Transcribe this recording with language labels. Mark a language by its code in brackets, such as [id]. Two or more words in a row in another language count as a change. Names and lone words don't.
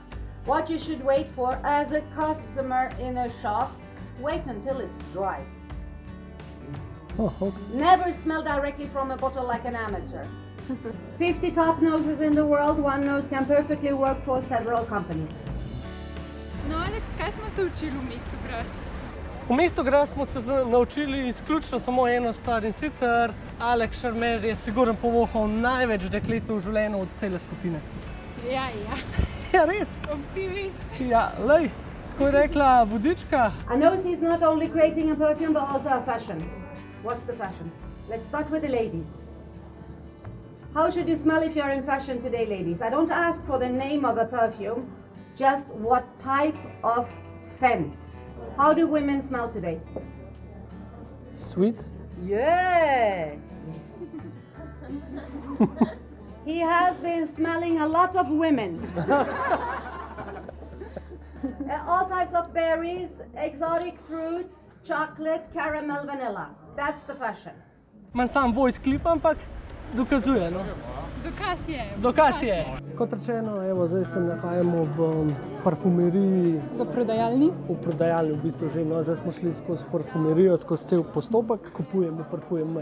[en] What you should wait for as a customer in a shop, wait until it's dry. Oh, okay. Never smell directly from a bottle like an amateur. 50 top noses in the world, one nose can perfectly work for several companies. [sl] No, Alex, kaj smo se učili v mestu Grasse? V mestu Grasse smo se naučili izključno samo eno stvar in sicer Alex Šarmer je sigurno povohal največ deklet v življenju od cele skupine. Ja. Ja, res? Optimist. Ja, lej, tako je rekla vodička. [en] A nose is not only creating a perfume, but also a fashion. What's the fashion? Let's start with the ladies. How should you smell if you're in fashion today, ladies? I don't ask for the name of a perfume, just what type of scent. How do women smell today? Sweet? Yes! He has been smelling a lot of women. All types of berries, exotic fruits, chocolate, caramel, vanilla. That's the fashion. [sl] Manj sam [en] voice klip, [sl] ampak dokazuje, no. Dokaz je. Kot rečeno, evo, zdaj se nahajamo v parfumeriji. V prodajalni? V prodajalni v bistvu že, no, zdaj smo šli skozi parfumerijo, skozi cel postopek, kupujemo parfume.